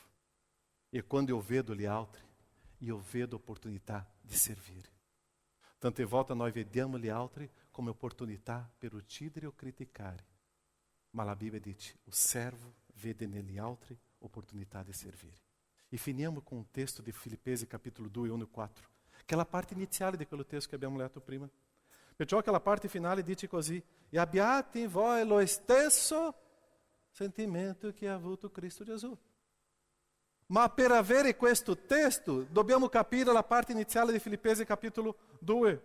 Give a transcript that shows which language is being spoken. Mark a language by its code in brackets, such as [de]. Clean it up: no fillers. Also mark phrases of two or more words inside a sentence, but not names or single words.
[it] E quando eu vedo gli altri, io vedo opportunità di servire. Tante volte noi vediamo gli altri come opportunità per uccidere o criticare. Ma la Bibbia dice, o servo vede negli altri opportunità di servire. E finiamo [pt] com o [it] texto di Filippesi capitolo 2, 1 e 4, che è la parte iniziale di quello testo che abbiamo letto prima. Perciò che la parte finale dice così, e abbiate in voi lo stesso sentimento che ha avuto Cristo Gesù. Ma per avere questo testo dobbiamo capire la parte iniziale di Filippesi capitolo 2.